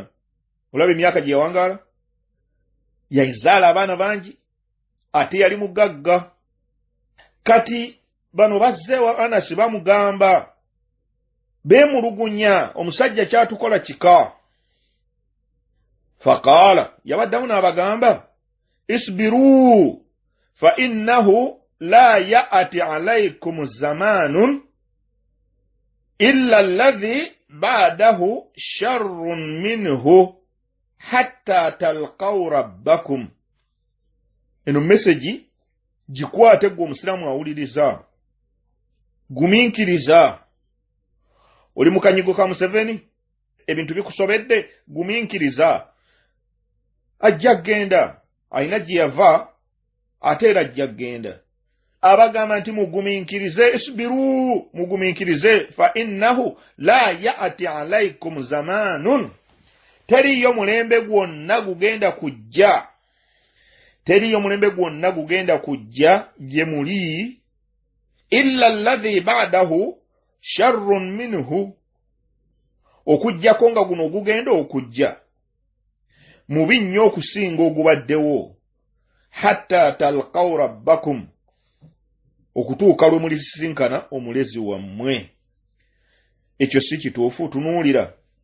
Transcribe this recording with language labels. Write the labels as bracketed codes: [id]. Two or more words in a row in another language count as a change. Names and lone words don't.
[lg] Olaba emyaka gye yawangaala, yazaala abaana bangi, ate yali mugagga. Kati bano bazzeewa Anasi bamugamba, beemulugunya, omusajja kyatukola kika. [ar] فقال, [lg] yabaddamu n'abagamba, [ar] اصبروا فإنه لا يأتي عليكم زمان إلا الذي بعده شر منه حتى تلقوا ربكم. [lg] Eno message gikwate gwe omusiraamu awuliriza, guminkiriza. Oli mu kanyigo ka Museveni, ebintu bikusobedde, guminkiriza. Ajja genda, ayina gye yava, ate era ajja genda. Abagamba nti muguminkirize, isbiru, muguminkirize, [ar] فإنه لا يأتي عليكم زمان. [lg] Teriyo mulembe gwonna gugenda kujja. Teriyo mulembe gwonna gugenda kujja gye muli, [ar] إلا الذي بعده شر منه. [lg] Okujjako nga guno gugenda okujja mubi nnyo okusinga ogubaddewo, [ar] حتى تلقوا ربكم, [lg] okutuuka lwe mulisinkana omulezi wammwe. Ekyo si kituufu.